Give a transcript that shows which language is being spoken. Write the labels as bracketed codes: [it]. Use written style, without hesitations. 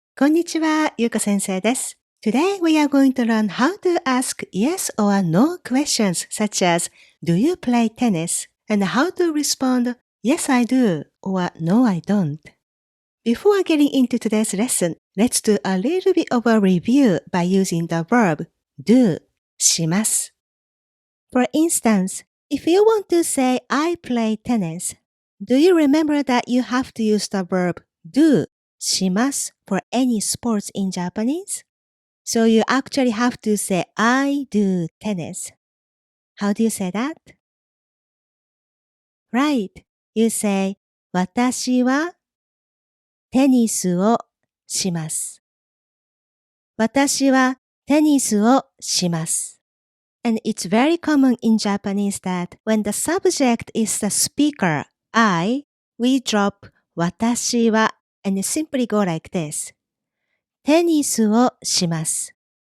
[ja] こんにちは、ゆうか先生です。 [en] Today we are going to learn how to ask yes or no questions such as Do you play tennis? And how to respond Yes I do or No I don't. Before getting into today's lesson, let's do a little bit of a review by using the verb do します。 For instance, if you want to say I play tennis, do you remember that you have to use the verb do します for any sports in Japanese? So you actually have to say I do tennis. How do you say that? Right. You say [ja] 私はテニスをします。私はテニスをします。 [en] And it's very common in Japanese that when the subject is the speaker, I, we drop 私は and simply go like this. [ja] テニスをします。